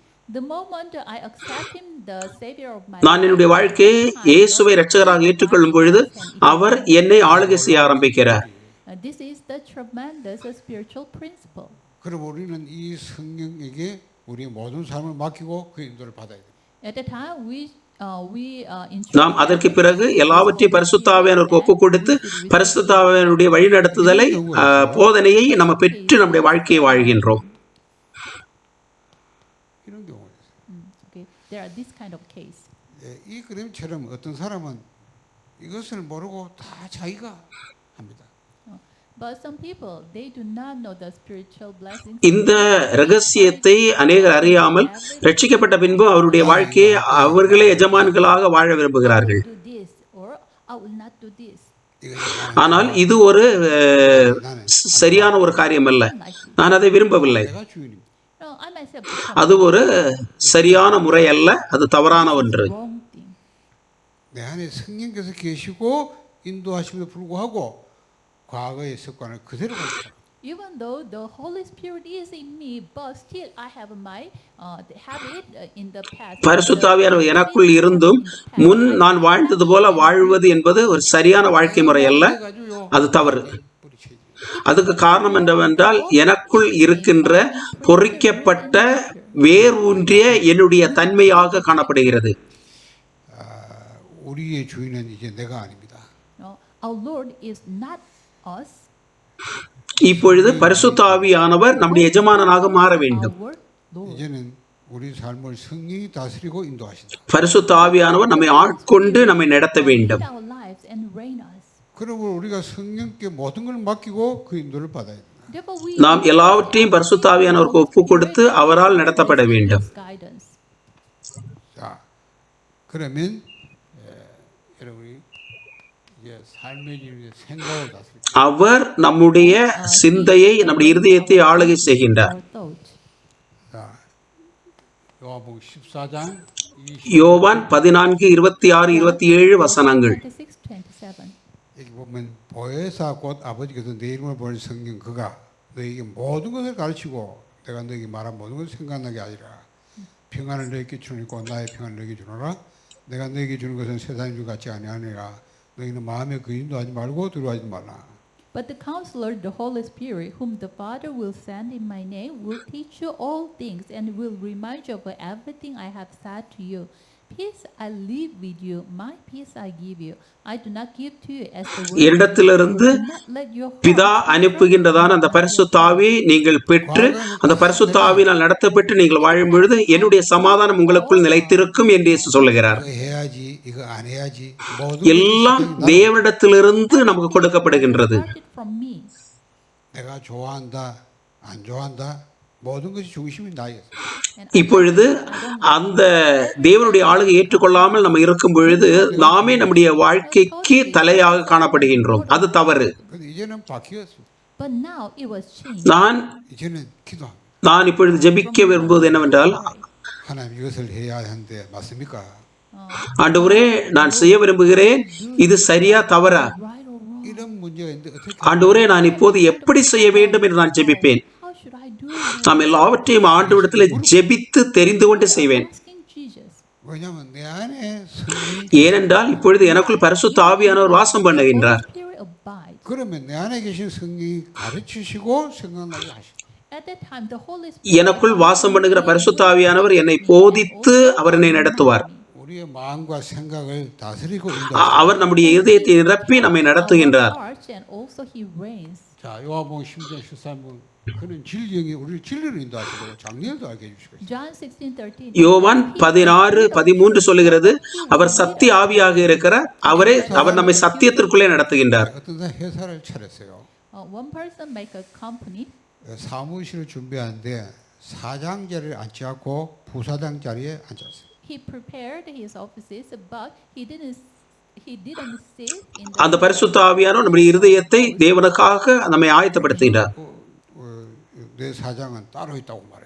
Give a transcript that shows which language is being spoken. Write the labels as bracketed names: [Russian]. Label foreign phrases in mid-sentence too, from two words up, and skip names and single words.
[English] The moment I accept him, the Savior of my [Tamil] நான் என்னுடைய வாழ்க்கையை இயேசுவை இரட்சகராக ஏற்றுக்கொள்ளும் பொழுது அவர் என்னை ஆளுகை செய்ய ஆரம்பிக்கிறார். [English] This is the tremendous spiritual principle. [Korean] 그럼 우리는 이 성령에게 우리의 모든 삶을 맡기고 그 인도를 받아야 됩니다. [English] At the time [Tamil] நாம் அதற்கு பிறகு எல்லாவற்றையும் பரிசுத்த ஆவியானவருக்கு ஒப்பு கொடுத்து பரிசுத்த ஆவியானவருடைய வழிநடத்துதலை போதனையை நம்ம பெற்று நம்முடைய வாழ்க்கையை வாழ்கின்றோம். [Korean] 이런 경우가 있어요. [English] Okay, there are this kind of case. [Korean] 이 그림처럼 어떤 사람은 이것을 모르고 다 자기가 합니다. [English] But some people, they do not know the spiritual blessings. [Tamil] இந்த ரகசியத்தை அநேகர் அறியாமல் ரட்சிக்கப்பட்ட பின்பு அவருடைய வாழ்க்கையை அவர்களே எஜமான்களாக வாழ விரும்புகிறார்கள். [English] Do this or I will not do this. [Tamil] ஆனால் இது ஒரு சரியான ஒரு காரியம் அல்ல. நான் அதை விரும்பவில்லை. [Korean] 내가 주인입니다. [English] No, I myself [Tamil] அது ஒரு சரியான முறை அல்ல. அது தவறான ஒன்று. [English] wrong thing. [Korean] 내 안에 성령께서 계시고 인도하심에도 불구하고 과거의 습관을 그대로 가지고 [English] Even though the Holy Spirit is in me, but still I have my habit in the past. [Tamil] பரிசுத்த ஆவியானவர் எனக்குள் இருந்தும் முன் நான் வாழ்ந்தது போல வாழ்வது என்பது ஒரு சரியான வாழ்க்கை முறை அல்ல. அது தவறு. அதுக்கு காரணம் என்னவென்றால் எனக்குள் இருக்கின்ற பொறிக்கப்பட்ட வேரூன்றிய என்னுடைய தன்மையாக காணப்படுகிறது. [Korean] 우리의 주인은 이제 내가 아닙니다. [English] No, our Lord is not us. [Tamil] இப்பொழுது பரிசுத்த ஆவியானவர் நம்முடைய எஜமானனாக மாற வேண்டும். [English] Our Lord. [Korean] 이제는 우리 삶을 성령이 다스리고 인도하신다. [Tamil] பரிசுத்த ஆவியானவர் நம்மை ஆட்கொண்டு நம்மை நடத்த வேண்டும். [English] Lead our lives and reign us. [Korean] 그러므로 우리가 성령께 모든 걸 맡기고 그 인도를 받아야 된다. [English] Therefore, we [Tamil] நாம் எல்லாவற்றையும் பரிசுத்த ஆவியானவருக்கு ஒப்பு கொடுத்து அவரால் நடத்தப்பட வேண்டும். [English] guidance. [Korean] 자, 그러면 여러분이 이제 삶의 주인의 생각을 다스리고 [Tamil] அவர் நம்முடைய சிந்தையை நம்முடைய இருதயத்தை ஆளுகை செய்கின்றார். [English] Our thought. [Korean] 자, 요한복음 14장 [Tamil] யோவான் 14, 26, 27 வசனங்கள். 26, 27. [Korean] 여기 보면 보혜사 곧 아버지께서 내 이름을 보낸 성령 그가 너에게 모든 것을 가르치고 내가 너에게 말한 모든 것을 생각나게 하리라. 평안을 너에게 주니까 나의 평안을 너에게 주노라. 내가 너에게 주는 것은 세상의 주 같지 아니하니라. 너희는 마음에 근심도 하지 말고 두려워하지 말라. [English] But the Counselor, the Holy Spirit, whom the Father will send in my name, will teach you all things and will remind you of everything I have said to you. Peace I leave with you, my peace I give you. I do not give to you as the world [Tamil] என்னிடத்திலிருந்து [English] gives. Do not let your [Tamil] பிதா [English] hearts be [Tamil] அனுப்புகின்றதான [English] troubled, [Tamil] அந்த [English] nor be [Tamil] பரிசுத்த [English] afraid. [Tamil] ஆவியை நீங்கள் பெற்று அந்த பரிசுத்த ஆவியினால் நடத்தப்பட்டு நீங்கள் வாழும் பொழுது என்னுடைய சமாதானம் உங்களுக்குள் நிலைத்திருக்கும் என்று இயேசு சொல்லுகிறார். [Korean] 이거 해야지, 이거 안 해야지. 모든 [Tamil] எல்லாம் [Korean] 것이 나는 [Tamil] தேவனிடத்திலிருந்து நமக்கு கொடுக்கப்படுகின்றது. [English] Started from me. [Korean] 내가 좋아한다, 안 좋아한다. 모든 것이 중심이 나였어. [English] And [Tamil] இப்பொழுது அந்த தேவனுடைய ஆளுகை ஏற்றுக்கொள்ளாமல் நம்ம இருக்கும் பொழுது நாமே நம்முடைய வாழ்க்கைக்கு தலையாக காணப்படுகின்றோம். அது தவறு. [Korean] 근데 이제는 바뀌었어. [English] But now it was changed. [Korean] 이제는 기도합니다. [Tamil] நான் இப்பொழுது ஜெபிக்க விரும்புவது என்னவென்றால், [Korean] 하나님 이것을 해야 하는데 맞습니까? [Tamil] ஆண்டவரே நான் செய்ய விரும்புகிறேன், இது சரியா தவறா? [English] Right or wrong? [Korean] 이런 문제가 있는데 어떻게 [Tamil] ஆண்டவரே நான் இப்போது எப்படி செய்ய வேண்டும் என்று நான் ஜெபிப்பேன். [English] How should I do it? [Tamil] நாம் எல்லாவற்றையும் ஆண்டவரிடத்தில் ஜெபித்து தெரிந்து கொண்டு செய்வேன். [English] Asking Jesus. [Korean] 왜냐하면 내 안에 성령이 [Tamil] ஏனென்றால் இப்பொழுது எனக்குள் பரிசுத்த ஆவியானவர் வாசம் பண்ணுகின்றார். [English] Holy Spirit abides. [Korean] 그러면 내 안에 계신 성령이 가르치시고 생각나게 하시고 [English] At that time, the Holy Spirit [Tamil] எனக்குள் வாசம் பண்ணுகிற பரிசுத்த ஆவியானவர் என்னை போதித்து அவர் என்னை நடத்துவார். [Korean] 우리의 마음과 생각을 다스리고 [Tamil] அவர் நம்முடைய இதயத்தை நிரப்பி நம்மை நடத்துகின்றார். [English] hearts and also He reigns. [Korean] 자, 요한복음 10장 13분 그는 진리형이 우리를 진리로 인도하시고 장례도 알게 해주시고 있어요. [English] John 16:13. [Tamil] யோவான் 16:13 சொல்லுகிறது, அவர் சத்திய ஆவியாக இருக்கிறார். அவர் நம்மை சத்தியத்திற்குள்ளே நடத்துகின்றார். [Korean] 어떤 사람 회사를 차렸어요. [English] One person make a company. [Korean] 사무실을 준비하는데 사장 자리에 앉지 않고 부사장 자리에 앉았어요. [English] He prepared his offices, but he didn't sit in [Tamil] அந்த [English] the [Tamil] பரிசுத்த ஆவியானவர் நம்முடைய இருதயத்தை தேவனுக்காக நம்மை ஆயத்தப்படுத்துகின்றார். [Korean] 내 사장은 따로 있다고 말해요.